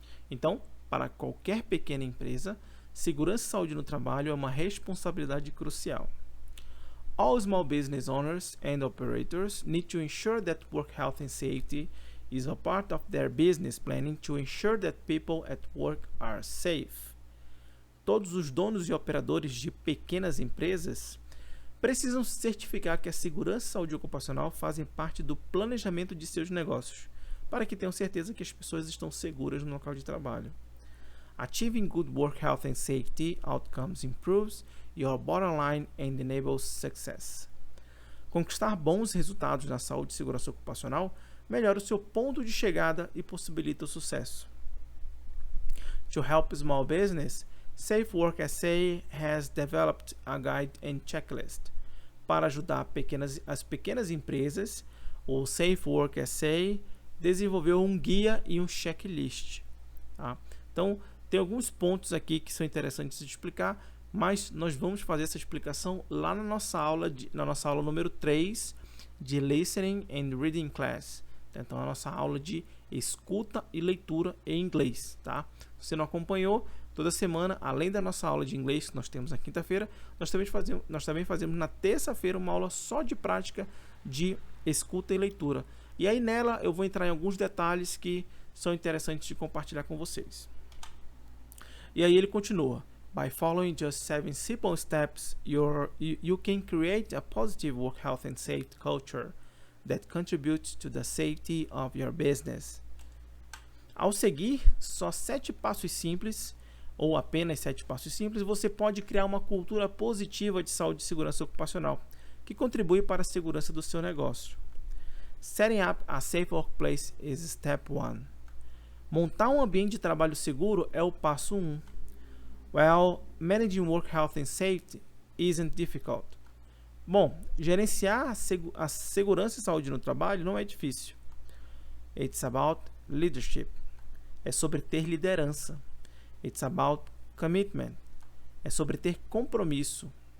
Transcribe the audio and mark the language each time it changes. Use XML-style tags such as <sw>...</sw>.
<pt>Então, para qualquer pequena empresa, segurança e saúde no trabalho é uma responsabilidade crucial.</pt> <en>All small business owners and operators need to ensure that work health and safety is a part of their business planning to ensure that people at work are safe.</en> <pt>Todos os donos e operadores de pequenas empresas precisam certificar que a segurança e saúde ocupacional fazem parte do planejamento de seus negócios, para que tenham certeza que as pessoas estão seguras no local de trabalho.</pt> <en>Achieving good work health and safety outcomes improves your bottom line and enables success.</en> <pt>Conquistar bons resultados na saúde e segurança ocupacional melhora o seu ponto de chegada e possibilita o sucesso.</pt> <en>To help small business, Safe Work SA has developed a guide and checklist.</en> <pt>Para ajudar as pequenas empresas, o Safe Work SA desenvolveu um guia e um checklist. Tá? Então, tem alguns pontos aqui que são interessantes de explicar, mas nós vamos fazer essa explicação lá na nossa aula número 3 de Listening and Reading Class. Então, a nossa aula de escuta e leitura em inglês. Tá? Se você não acompanhou, toda semana, além da nossa aula de inglês que nós temos na quinta-feira, nós também fazemos na terça-feira uma aula só de prática de escuta e leitura. E aí nela eu vou entrar em alguns detalhes que são interessantes de compartilhar com vocês. E aí ele continua:</pt> <en>By following just 7 simple steps, you can create a positive work health and safety culture that contributes to the safety of your business.</en> <pt>Ao seguir só 7 passos simples, ou apenas 7 passos simples, você pode criar uma cultura positiva de saúde e segurança ocupacional, que contribui para a segurança do seu negócio.</pt> <en>Setting up a safe workplace is step 1.</en> <pt>Montar um ambiente de trabalho seguro é o passo 1.</pt> <en>Well, managing work health and safety isn't difficult.</en> <pt>Bom, gerenciar a segurança e saúde no trabalho não é difícil.</pt> <en>It's about leadership.</en> <pt>É sobre ter liderança.</pt> <en>It's about commitment.</en> <pt>É sobre ter compromisso.</pt>